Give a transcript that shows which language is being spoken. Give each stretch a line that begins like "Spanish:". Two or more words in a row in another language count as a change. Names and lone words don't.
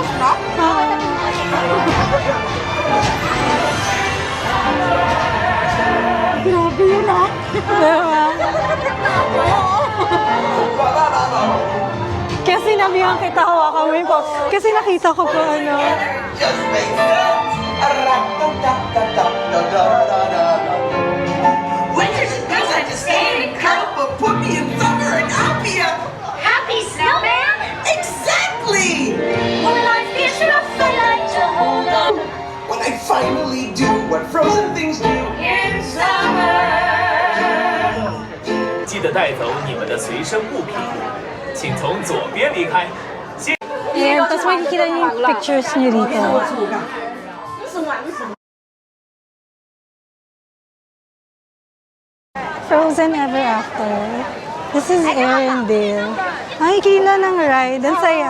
Filipino: Grabe yun ah. Diba? Kaya sinabihan kita, hawakan mo yung po. Kasi nakita ko po ano.
English: Just makes sense. Winter's a good time to stay in cuddle, but put me in summer and I'll be a... Happy snowman? Exactly! When life gives you a feeling to hold on When I finally do what frozen things do. in summer.
Chinese: 记得带走你们的随身物品，请从左边离开。
Filipino: Ayan, tapos makikita niyo yung pictures niyo dito.
English: Frozen Ever After. This is Arendelle.
Filipino: Ay, kila ng ride. Ang saya.